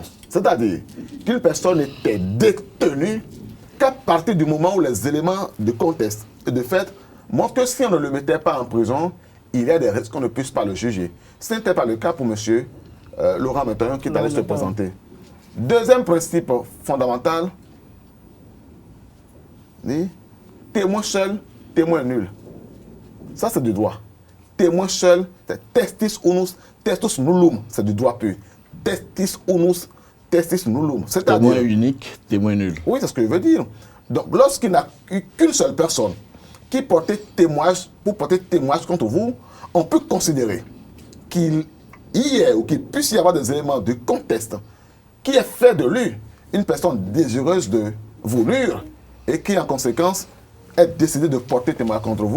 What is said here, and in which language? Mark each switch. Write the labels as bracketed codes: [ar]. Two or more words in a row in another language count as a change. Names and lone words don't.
[fr] C'est-à-dire qu'une personne était détenue qu'à partir du moment où les éléments de contexte et de fait montrent que si on ne le mettait pas en prison, il y a des risques qu'on ne puisse pas le juger. Ce n'était pas le cas pour M. Laurent Métaillon qui est allé se présenter. Deuxième principe fondamental, témoin seul, témoin nul. Ça, c'est du droit. Témoin seul, c'est [la] testis unus, testus nullum. [fr] C'est du droit pur. [la] Testis unus, testis nullum. [fr] Témoin unique, témoin nul. Oui, c'est ce que je veux dire. Donc, lorsqu'il n'y a eu qu'une seule personne qui portait témoignage, pour porter témoignage contre vous, on peut considérer qu'il y ait ou qu'il puisse y avoir des éléments de contexte qui est fait de lui une personne désireuse de vous nuire et qui, en conséquence, est décidé de porter témoignage contre vous.